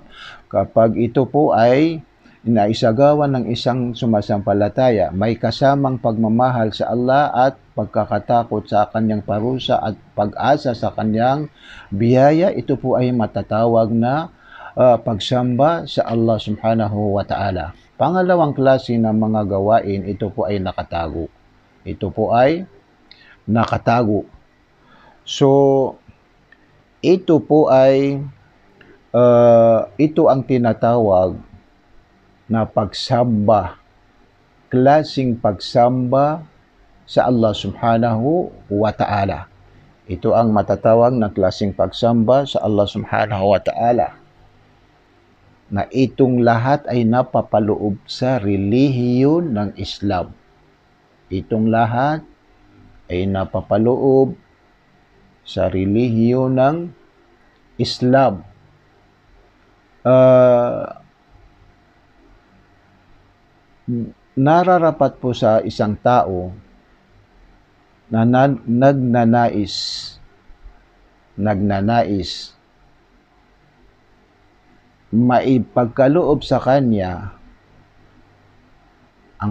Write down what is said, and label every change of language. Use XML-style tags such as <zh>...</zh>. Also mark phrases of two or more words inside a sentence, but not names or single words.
<tl>Kapag ito po ay naisagawa ng isang sumasampalataya, may kasamang pagmamahal sa Allah at pagkakatakot sa kanyang parusa at pag-asa sa kanyang biyaya, ito po ay matatawag na pagsamba sa Allah</tl> <ar>سبحانه وتعالى.</ar> <tl>Pangalawang klase ng mga gawain, ito po ay nakatago. Ito po ay nakatago. So, ito po ay ito ang tinatawag na pagsamba, klaseng pagsamba sa Allah</tl> <ar>سبحانه وتعالى.</ar> <tl>Ito ang matatawag na klaseng pagsamba sa Allah</tl> <ar>سبحانه وتعالى,</ar> <tl>na itong lahat ay napapaloob sa relihiyon ng Islam. Itong lahat ay napapaloob sa relihiyon ng Islam. Nararapat po sa isang tao na nagnanais maipagkaloob sa kanya ang</tl>